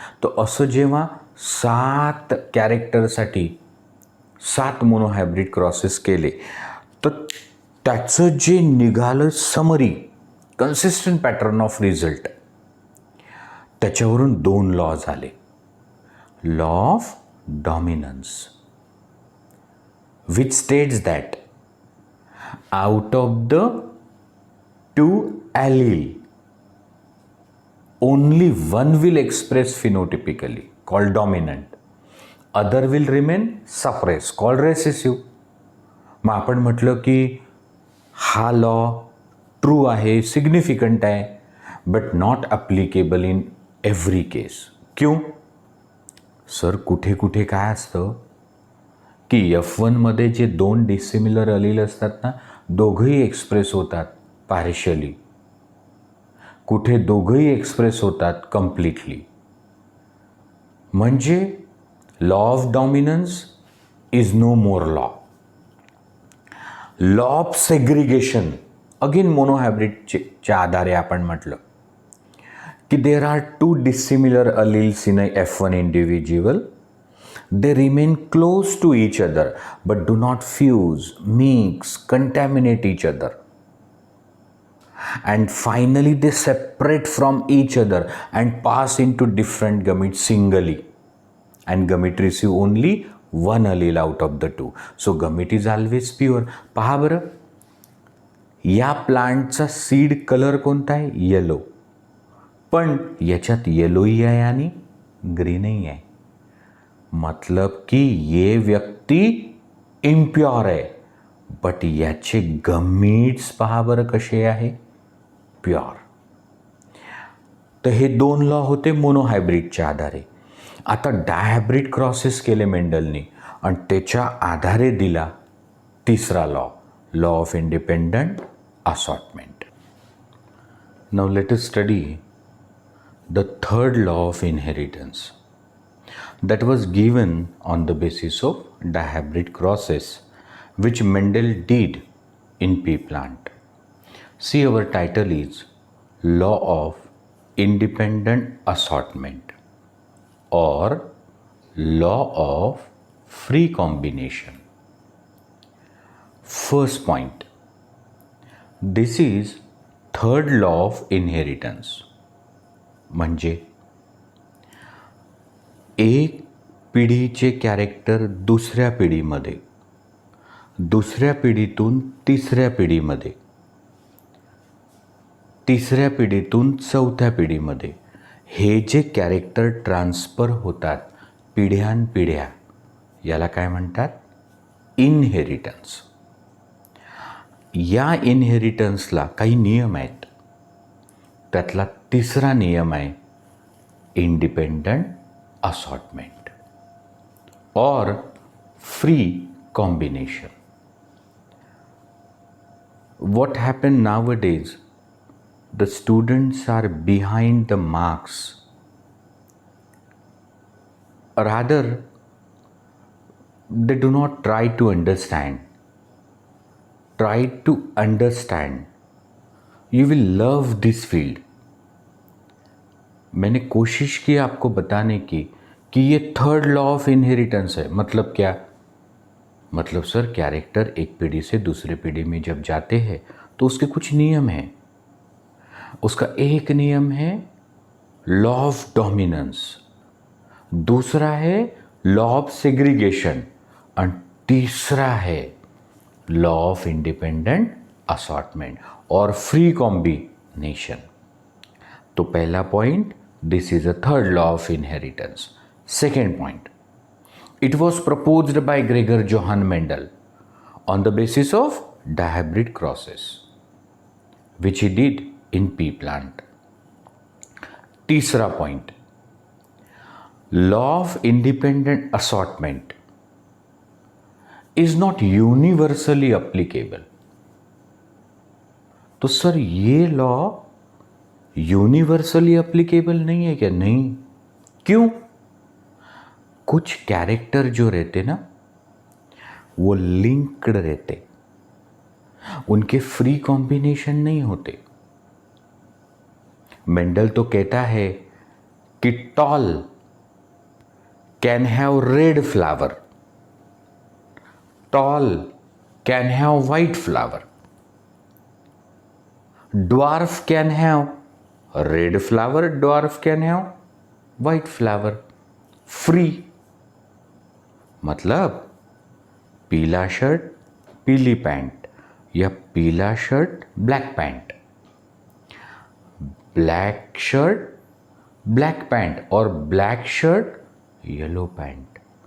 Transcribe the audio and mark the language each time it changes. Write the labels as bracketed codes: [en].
[mr] तर असं जेव्हा 7 कॅरेक्टरसाठी 7 मोनोहायब्रिड क्रॉसेस केले तर त्याचं जे निघालं summary consistent pattern of result, त्याच्यावरून 2 लॉ झाले. [en] Law of dominance which states that out of the 2 allele only one will express phenotypically called dominant, other will remain suppressed called recessive. [mr] मग आपण म्हटलं की हा लॉ ट्रू आहे, significant आहे, [en] But not applicable in every case. [hi] क्यों? [mr] Sir कुठे कुठे काय असतं की F1मध्ये जे 2 डिसिमिलर अलील असतात ना, दोघंही एक्सप्रेस होतात पार्शियली, कुठे दोघंही एक्सप्रेस होतात कम्प्लिटली. [en] म्हणजे law of dominance is no more law. [mr] Law of segregation again मोनोहायब्रिडच्या आधारे आपण म्हटलं की [en] There are 2 dissimilar alleles in a F1 individual. They remain close to each other but do not fuse, mix, contaminate each other. And finally they separate from each other and pass into different gametes singly. And gamete receive only one allele out of the 2. So gamete is always pure. [mr] पहा बरं, या प्लांटचा seed colour कोणता आहे? Yellow. पण याच्यात येलोही आहे आणि ग्रीनही आहे. [hi] मतलब कि ये व्यक्ति [mr] इम्प्युअर आहे, बट याचे गमीट्स पहा बरं कसे आहे? प्युअर. तर हे 2 लॉ होते मोनोहायब्रिडच्या आधारे. आता डायहायब्रिड क्रॉसेस केले मेंडलनी आणि त्याच्या आधारे दिला तिसरा law, law of independent assortment. [en] Now let us study the third law of inheritance that was given on the basis of dihybrid crosses which Mendel did in pea plant. See, our title is Law of Independent Assortment or Law of Free Combination. First point, this is third law of inheritance. [mr] म्हणजे एक पिढीचे character दुसऱ्या पिढीमध्ये, दुसऱ्या पिढीतून तिसऱ्या पिढीमध्ये, तिसऱ्या पिढीतून चौथ्या पिढीमध्ये हे जे कॅरेक्टर ट्रान्सफर होतात पिढ्यानपिढ्या, याला काय म्हणतात? इनहेरिटन्स. या इनहेरिटन्सला काही नियम आहेत. त्यातला तिसरा नियम आहे independent assortment [en] or free combination. What happened nowadays, the students are behind the marks. Rather, they do not try to understand. Try to understand. You will love this field. [hi] मैंने कोशिश की आपको बताने की कि ये थर्ड लॉ ऑफ इनहेरिटेंस है. मतलब क्या? मतलब सर कैरेक्टर एक पीढ़ी से दूसरे पीढ़ी में जब जाते हैं तो उसके कुछ नियम हैं. उसका एक नियम है लॉ ऑफ डोमिनेंस, दूसरा है लॉ ऑफ सेग्रीगेशन और तीसरा है लॉ ऑफ इंडिपेंडेंट असॉर्टमेंट और फ्री कॉम्बिनेशन. तो पहला point, [en] This is a third law of inheritance. Second point, it was proposed by Gregor Johann Mendel on the basis of dihybrid crosses, which he did in pea plant. [hi] तीसरा point, [en] Law of independent assortment is not universally applicable. [hi] तो sir ये law universally applicable नहीं है क्या? नहीं. क्यों? कुछ character जो रहते ना वो लिंक्ड रहते, उनके फ्री कॉम्बिनेशन नहीं होते. मेंडल तो कहता है कि [en] Tall can have red flower, tall can have white flower, dwarf can have red flower, dwarf can have white flower. [hi] Free मतलब पीला शर्ट पीली पैंट या पीला shirt black pant, black shirt black pant और ब्लैक शर्ट येलो पैंट.